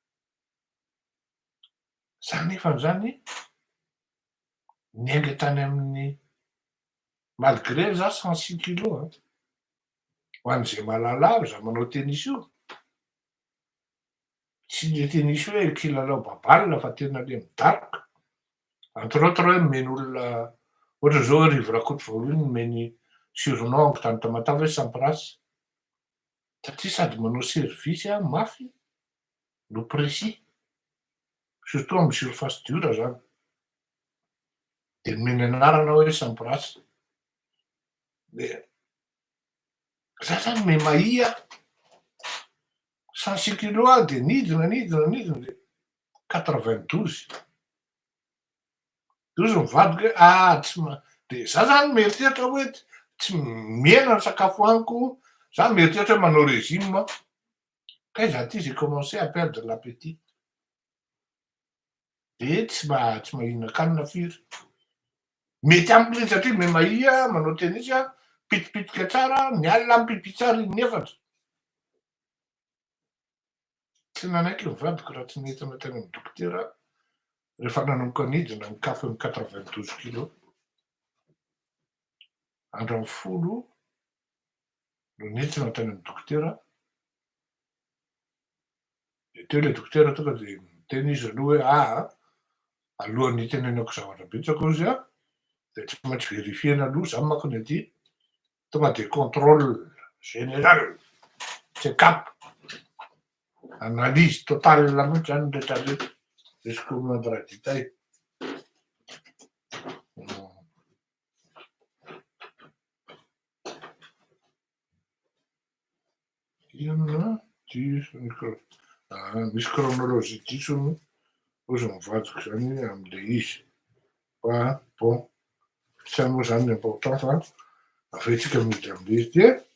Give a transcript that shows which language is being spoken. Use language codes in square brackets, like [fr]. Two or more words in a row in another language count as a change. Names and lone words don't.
[mg] Za nefa zany niainga tany amin'ny malgré za 106 kilos ho an'izay mahalala za manao tennis io tsy le tennis hoe kilalao baballe fa tena le midaroka [fr] entre autres [mg] hoe meny olona ohatra zao Rivo Rakotovorony nomeny surnom tany Tamatave hoe Sampras satria sady manao service mafy no précis surtout amin'ny [fr] surface dure [mg] zany de nomeny anarana hoe Sampras de za zany memahia 106 kilos de nidina de 92 mivadika hoe de za zany mieritreritra hoe tsy miena ny sakafo haniko za mieritreritra hoe manao régime kaiza ty [fr] j'ai commencé à perdre l'appétit [mg] de tsy mahinan-kanina firy mety amiko le satria memahia manao tennis pitipitika tsara miala mipipy tsara inefatra tsy nanaiky ny vadiko raha tsy nentina teny amin'ny dokotera rehefa nanomboka nidina mikafy ny 92 kilos andro folo no nentina teny amin'ny dokotera De teo le dokotera tonga de miteny izy aloha hoe alohan'ny tenenako zavatra betsaka ozy de tsy maintsy verifiena aloha za manko ny aty tonga de [fr] contrôle général check-up analyse totale [mg] mihitsy zany rehetra rehetra [fr] jusqu'au moindre détail. [mg] Inona diso misy chronologie diso ozy mivadiko zany am'le izy fa bon tsy moa zany l'important fa afetsika miditra am'le izy de